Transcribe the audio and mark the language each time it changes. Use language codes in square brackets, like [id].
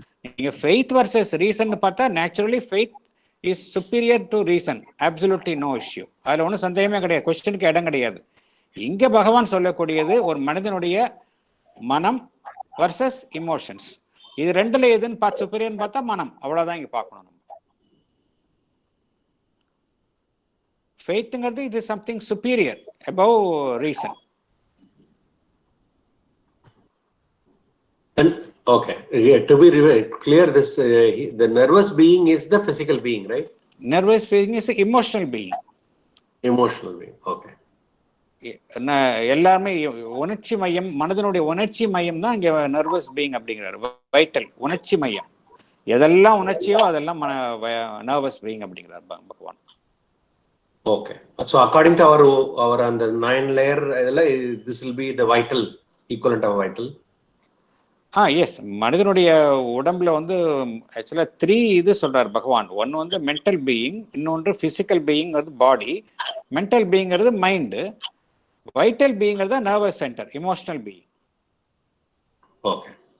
[en] நீங்கள் faith versus reason பார்த்தா naturally faith is superior to reason, absolutely no issue, [ta] அதில் ஒன்றும் சந்தேகமே கிடையாது, கொஸ்டினுக்கு இடம் கிடையாது. இங்கே பகவான் சொல்லக்கூடியது ஒரு மனிதனுடைய மனம் வர்சஸ் இமோஷன்ஸ், இது ரெண்டுல எதுன்னு பார்த்து சுப்பீரியர்னு பார்த்தா மனம், அவ்வளோதான் இங்கே பார்க்கணும். ஃபெய்த்ங்கிறது [en] it is something superior above reason. And okay, to be clear, this the nervous being is the physical being, right? Nervous being is emotional being. Emotional being, okay. [ta] எல்லாமே உணர்ச்சி மையம், மனதனுடைய உணர்ச்சி மையம் தான் இங்க நர்வஸ் பீயிங் அப்படிங்கிறாரு. வைட்டல் உணர்ச்சி மையம், எதெல்லாம் உணர்ச்சியோ அதெல்லாம் நர்வஸ் பீயிங் அப்படிங்கிறார் பகவான். [en] Okay. So according to our on the 9 layer, this will be the vital equivalent of vital. [ta] S, மனிதனுடைய உடம்புல வந்து ஆக்சுவலாக 3 இது சொல்றார் பகவான். ஒன்று வந்து மென்டல் பீயிங், இன்னொன்று ஃபிசிக்கல் பீயிங் அது பாடி, mental பீயிங்கிறது mind, vital பீயிங்கிறது nervous centre, emotional being. [en] Okay.